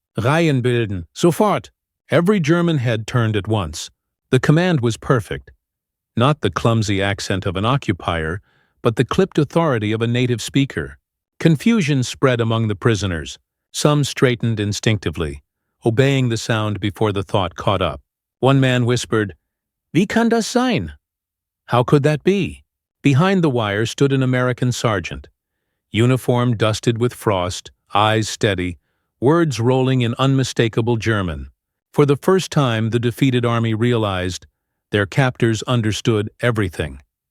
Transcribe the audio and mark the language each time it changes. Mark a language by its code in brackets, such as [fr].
[en] Reihen bilden, sofort! Every German head turned at once. The command was perfect. Not the clumsy accent of an occupier, but the clipped authority of a native speaker. Confusion spread among the prisoners. Some straightened instinctively, obeying the sound before the thought caught up. [de] One man whispered, "Wie kann das sein?" [en] How could that be? Behind the wire stood an American sergeant. Uniform dusted with frost, eyes steady, words rolling in unmistakable German. For the first time, the defeated army realized their captors understood everything.